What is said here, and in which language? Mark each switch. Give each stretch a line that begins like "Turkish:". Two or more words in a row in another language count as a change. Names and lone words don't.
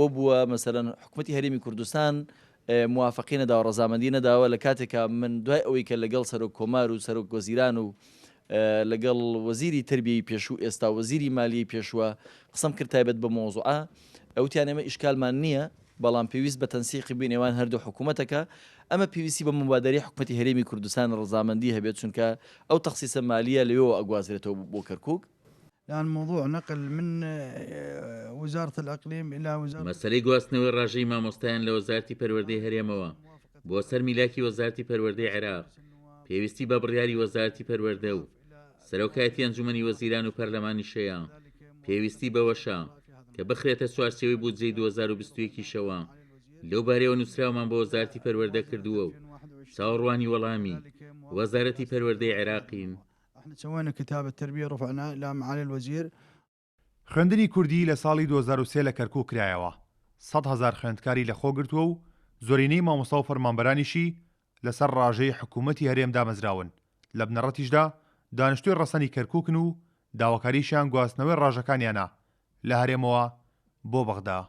Central Kurdish: بووە مەسەرەن حکوومەتی هەرێمی کوردستان موافقی نەداوە ڕەزامەندی نەداوە لە کاتێکا من دوای ئەوەی کە لەگەڵ سەرۆک کۆمار و سەرۆک وەزیران و لەگەڵ وەزیری تربیەی پێشوو ئێستا وەزیری مالیی پێشووە قسەم کرد تایبەت بە مۆزوعە ئەوتیان ئێمە ئیشکالمان نییە، بەڵام پێویست بە تەنسیقی بینێوان هەردوو حکوومەتەکە ئەمە پێویستی بە مبادەری حکوومەتی هەرێمی کوردستان ڕەزامەندی هەبێت چونکە ئەو تەخسیسە مالیە لەوێەوە ئەگوازرێتەوە بۆ کەرکووک.
Arabic: الآن موضوع نقل من وزارة الإقليم إلى وزارة
Central Kurdish: مەسەلەی گواستنەوەی ڕاژەی مامۆستایان لە وەزارەتی پەروەردەی هەرێمەوە بۆ سەر میلاکی وەزارەتی پەروەردەی عێراق پێویستی بە بڕیاری وەزارەتی پەروەردە و سەرۆکایەتی ئەنجومەنی وەزیران و پەرلەمانی شەیە پێویستی بەوەشە کە بخرێتە چوارچێوەی بودجەی 2021 شەوە لەو بارەیەوە نووسراومان بۆ وەزارەتی پەروەردە کردووە و چاوەڕوانی وەڵامی وەزارەتی پەروەردەی عێراقین.
Arabic: احنا سوينا كتاب التربية رفعناه إلى معالي الوزير.
Central Kurdish: خوێندنی کوردی لە ساڵی 2023 لە کەرکووک کرایەوە 100,000 خوێندکاری لە خۆگرتووە و زۆرینەی مامۆستا و فەرمانبەرانیشی لەسەر ڕاژەی حکوومەتی هەرێم دامەزراون. لە بنەڕەتیشدا دانیشتووی ڕەسەنی کەرکووکن و داواکاریشیان گواستنەوەی ڕاژەکانیانە لە هەرێمەوە بۆ بەغدا.